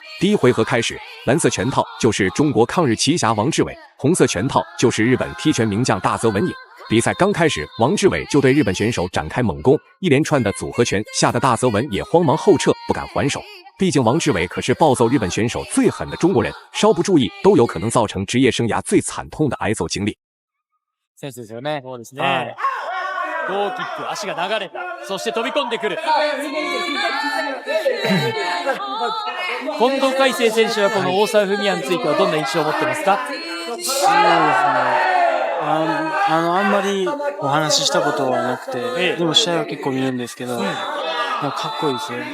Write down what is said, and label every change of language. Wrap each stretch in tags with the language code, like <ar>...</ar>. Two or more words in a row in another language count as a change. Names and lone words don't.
<zh>第一回合开始，蓝色拳套就是中国抗日奇侠王志伟，红色拳套就是日本踢拳名将大泽文也。比赛刚开始，王志伟就对日本选手展开猛攻，一连串的组合拳吓得大泽文也慌忙后撤，不敢还手。毕竟王志偉可是暴揍日本選手最狠的中國人，稍不注意都有可能造成職業生涯最慘痛的挨揍經歷。</zh> <ja>センスですよね。そうですね。ローキック、足が流れた。そして飛び込んでくる。近藤海星選手はこの大沢文也についてはどんな印象を持ってますか？そうですね。あんまりお話ししたことはなくて、でも試合は結構見るんですけど、なんかかっこいいですよ。</ja>